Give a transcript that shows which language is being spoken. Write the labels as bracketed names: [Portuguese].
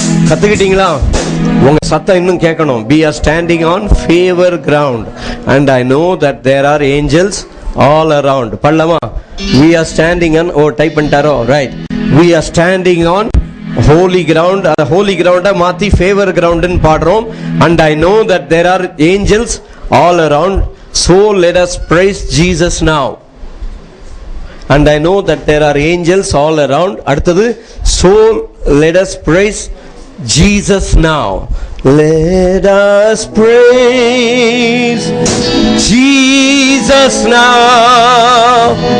[Tamil] கத்துக்கிட்டீங்களா? உங்க சத்தம் இன்னும் கேட்கணும். [English] We are standing on favor ground, and I know that there are angels all around. பல்லமா? We are standing on, [Tamil] type பண்ணிட்டாரோ? Right. [English] We are standing on holy ground. [Tamil] அந்த holy ground மாத்தி favor ground ன்னு பாடுறோம். [English] And I know that there are angels all around. So let us praise Jesus now. And I know that there are angels all around. அடுத்தது, so let us praise Jesus now. Let us praise Jesus now.